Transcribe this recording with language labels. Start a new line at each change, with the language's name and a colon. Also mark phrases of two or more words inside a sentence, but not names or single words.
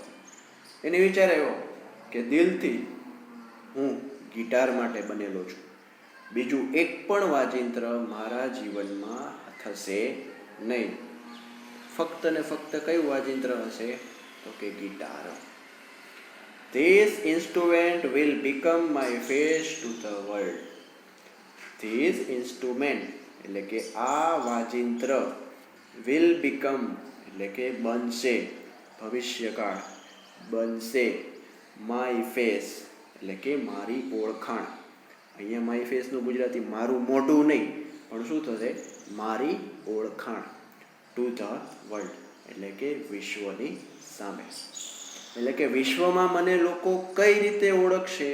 Gujarati: એને વિચાર આવ્યો કે દિલથી હું ગિટાર માટે બનેલો છું, બીજું એક પણ વાજિંત્ર મારા જીવનમાં થશે નહીં. ફક્ત ને ફક્ત કયું વાજિંત્ર હશે? તો કે ગિટાર.
English: This instrument will become my face to the world. This instrument
Gujarati: એટલે કે આ વાજિંત્ર
English: will become
Gujarati: એટલે કે બનશે, ભવિષ્યકાળ બનશે,
English: my face
Gujarati: એટલે કે મારી ઓળખાણ. અહીંયા માય ફેસનું ગુજરાતી મારું મોઢું નહીં, પણ શું થશે? મારી ઓળખાણ,
English: to the world
Gujarati: એટલે કે વિશ્વની સામે. એટલે કે વિશ્વમાં મને લોકો કઈ રીતે ઓળખશે?